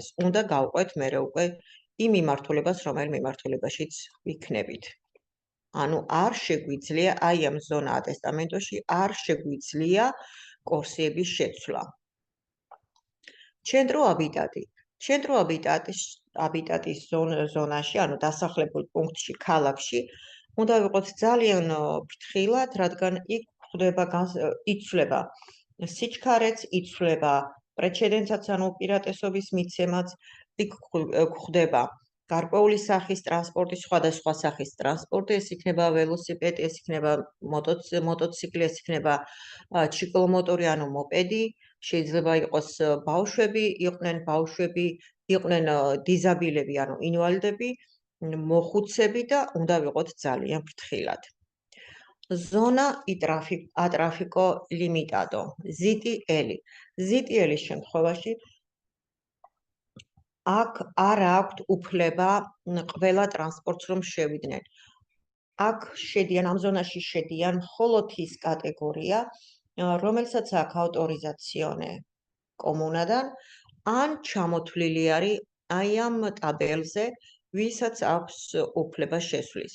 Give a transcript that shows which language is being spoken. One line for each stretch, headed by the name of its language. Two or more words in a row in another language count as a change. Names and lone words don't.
Georgian: უნდა გავყვეთ მერე უკვე იმ მიმართულებას, რომელ მიმართულებაშიც ვიქნებით. ანუ არ შეგვიძლია აი ამ
Italian: zona attestamento
Georgian: არ შეგვიძლია კორსიების შეცვლა.
Italian: Centro abitati. Centro abitati
Georgian: ზონაში, ანუ დასახლებულ პუნქტში, ქალაქში, უნდა ვიყოთ ძალიან ფრთხილად, რადგან იქ იცვლება სიჩქარეც, იცვლება პრეცედენტსაც, ანუ უპირატესობის მიცემაც, იქ გვხვდება გარკვეული სახის ტრანსპორტი, სხვადასხვა სახის ტრანსპორტი, ეს იქნება ველოსიპედი, ეს იქნება მოტოციკლი, ეს იქნება ჩიკლომოტორი, ანუ მოპედი, შეიძლება იყოს ბავშვები, იყვნენ დიზაბილები, ანუ ინვალიდები, მოხუცები და უნდა ვიყოთ ძალიან ფრთხილად.
Italian: Zona a traffico limitato, ZTL.
Georgian: ZTL-ის შემთხვევაში აქ არ აქვთ უფლება ყველა ტრანსპორტს რომ შევიდნენ. აქ შედიან ამ ზონაში შედიან მხოლოდ ის კატეგორია, რომელსაც აქვს
Italian: autorizzazione comune,
Georgian: ან ჩამოთვლილი არის აი ამ ტაბელზე, ვისაც აქვს უფლება შესვლის.